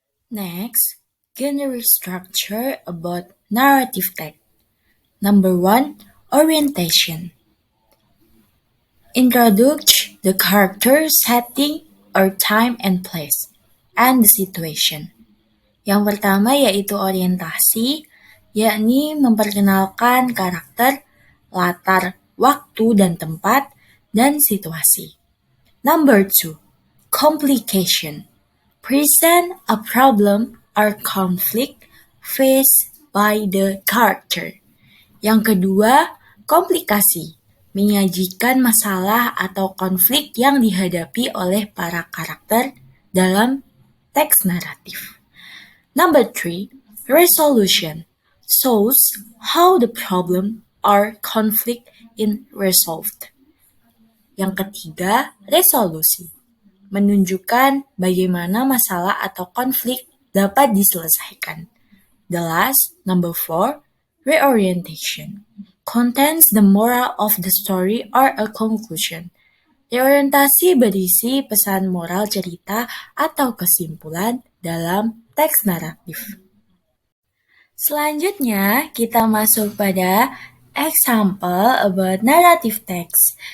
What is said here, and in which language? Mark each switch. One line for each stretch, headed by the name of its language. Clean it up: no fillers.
English: Next, genre structure about narrative text. Number 1, orientation. Introduce the character, setting, or time and place, and the situation.
Indonesian: Yang pertama yaitu orientasi, yakni memperkenalkan karakter, latar, waktu dan tempat, dan situasi.
English: Number 2, complication. Present a problem or conflict faced by the character.
Indonesian: Yang kedua, komplikasi. Menyajikan masalah atau konflik yang dihadapi oleh para karakter dalam teks naratif.
English: Number 3, resolution. Shows how the problem or conflict is resolved.
Indonesian: Yang ketiga, resolusi. Menunjukkan bagaimana masalah atau konflik dapat diselesaikan.
English: The last, number 4, reorientation. Contains the moral of the story or a conclusion.
Indonesian: Reorientasi berisi pesan moral cerita atau kesimpulan dalam teks naratif. Selanjutnya, kita masuk pada
English: example about narrative text.